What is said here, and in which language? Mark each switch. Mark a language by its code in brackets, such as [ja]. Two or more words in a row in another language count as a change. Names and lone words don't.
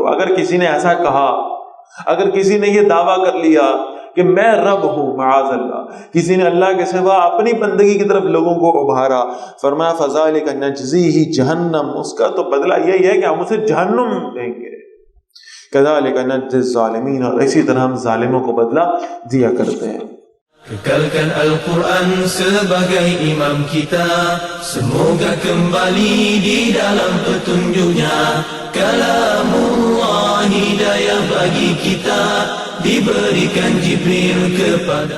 [ur] اگر کسی نے ایسا کہا، اگر کسی نے یہ دعویٰ کر لیا کہ میں رب ہوں، [ar] معاذ اللہ، [ur] کسی نے اللہ کے سوا اپنی بندگی کی طرف لوگوں کو ابھارا، فرمایا [ar] فذلک نجزیہ جہنم، [ur] اس کا تو بدلہ یہی ہے کہ ہم اسے جہنم دیں گے۔ [ar] کذالک نجزی الظالمین، [ur] اور اسی طرح ہم ظالموں کو بدلہ دیا کرتے ہیں۔ [ms] Kekalkan Al-Quran sebagai imam kita, semoga kembali di dalam petunjuknya. Kalamullah hidayah bagi kita, diberikan Jibril kepada.